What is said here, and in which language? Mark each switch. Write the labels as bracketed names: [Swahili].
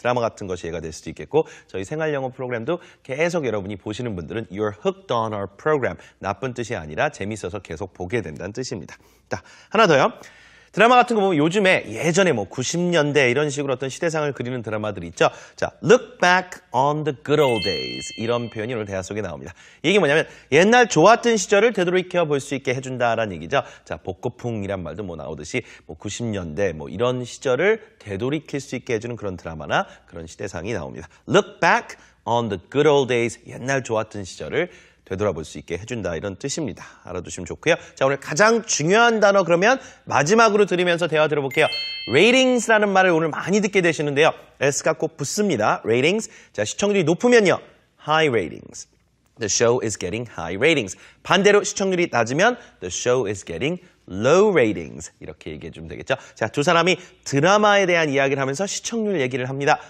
[Korean] 드라마 같은 것이 예가 될 수도 있겠고 저희 생활영어 프로그램도 계속 여러분이 보시는 분들은 [English] You're hooked on our program. [Korean] 나쁜 뜻이 아니라 재밌어서 계속 보게 된다는 뜻입니다. 자, 하나 더요. 드라마 같은 거 보면 요즘에 예전에 뭐 90년대 이런 식으로 어떤 시대상을 그리는 드라마들이 있죠. [English] 자, look back on the good old days. [Korean] 이런 표현이 오늘 대화 속에 나옵니다. 이게 뭐냐면 옛날 좋았던 시절을 되돌이켜 볼 수 있게 해준다라는 얘기죠. 자, 복고풍이란 말도 뭐 나오듯이 뭐 90년대 뭐 이런 시절을 되돌이킬 수 있게 해주는 그런 드라마나 그런 시대상이 나옵니다. [English] Look back on the good old days. [Korean] 옛날 좋았던 시절을 되돌아볼 수 있게 해준다 이런 뜻입니다. 알아두시면 좋고요. 자, 오늘 가장 중요한 단어 그러면 마지막으로 들으면서 대화 들어볼게요. ratings라는 말을 오늘 많이 듣게 되시는데요. S가 꼭 붙습니다. ratings. 자, 시청률이 높으면요. high ratings. [English] The show is getting high ratings. [Korean] 반대로 시청률이 낮으면 [English] the show is getting low ratings. [Korean] 이렇게 얘기해 주면 되겠죠. 자, 두 사람이 드라마에 대한 이야기를 하면서 시청률 얘기를 합니다.